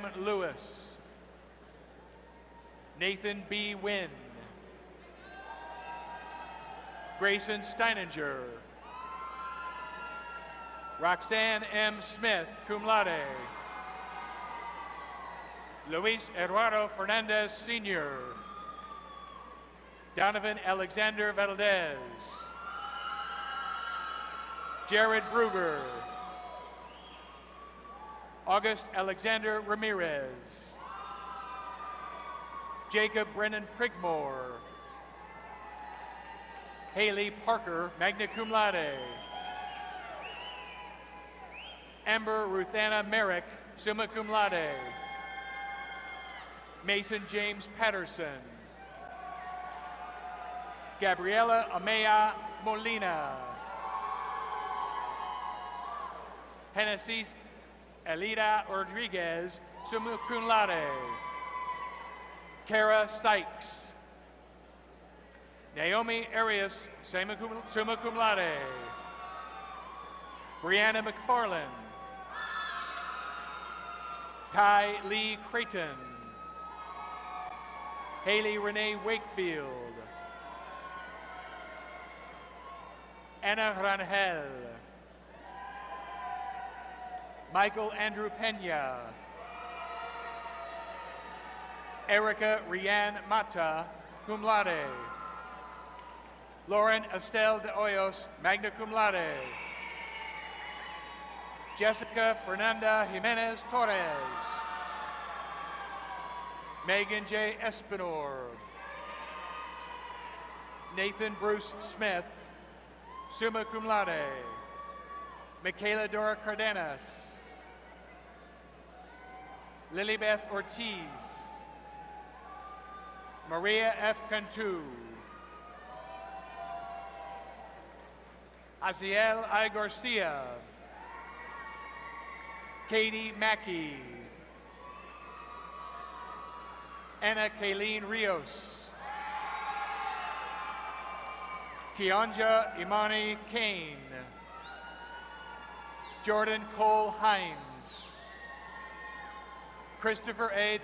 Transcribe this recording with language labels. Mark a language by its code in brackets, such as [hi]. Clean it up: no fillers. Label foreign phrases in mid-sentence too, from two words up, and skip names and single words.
[en] Lewis, Nathan B. Wynn, Grayson Steininger, Roxanne M. [la] Smith, cum laude, [en] Luis Eduardo Fernandez Sr., Donovan Alexander Valdez, Jared Bruger, August Alexander Ramirez, Jacob Brennan Prigmore, Haley Parker, [la] magna cum laude, [en] Amber Ruthanna Merrick, [la] summa cum laude, [en] Mason James Patterson, Gabriela Amaya Molina, Genesis Elida Rodriguez, [la] summa cum laude, [en] Kara Sykes, Naomi Arias, [la] summa cum laude, [en] Brianna McFarland, Ty Lee Creighton, Haley Renee Wakefield, Anna Rangel, Michael Andrew Pena, Erica Rianne Mata, [la] cum laude, [en] Lauren Estelle de Hoyos, [la] magna cum laude, [en] Jessica Fernanda Jimenez Torres, Megan J. Espinor, Nathan Bruce Smith, [la] summa cum laude, [en] Michaela Dora Cardenas, Lilybeth Ortiz, Maria F. Cantu, Aziel I. Garcia, Katie Mackey, Anna Kayleen Rios, Kianja Imani Kane, Jordan Cole Hines, Christopher A.